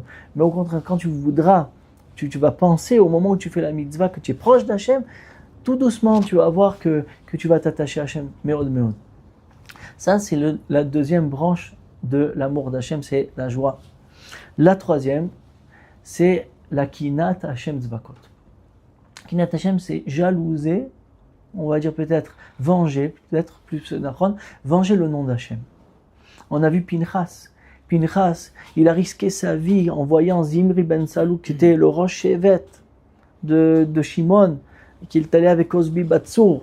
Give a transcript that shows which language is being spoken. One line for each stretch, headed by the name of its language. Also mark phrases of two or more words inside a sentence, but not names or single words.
French: Mais au contraire, quand tu voudras, tu vas penser au moment où tu fais la mitzvah que tu es proche d'Hachem, tout doucement tu vas voir que tu vas t'attacher à Hachem, meod. Ça c'est la deuxième branche de l'amour d'Hachem, c'est la joie. La troisième, c'est la
Hebrew: קנאת השם צבאות. קנאת השם,
French: c'est jalouser, on va dire peut-être venger, peut-être plus nachon, venger le nom d'Hachem. On a vu Pinchas, il a risqué sa vie en voyant Zimri ben Salou, qui était le
Hebrew: ראש שבט
French: de Shimon, qu'il est allé avec Osbi Batsour.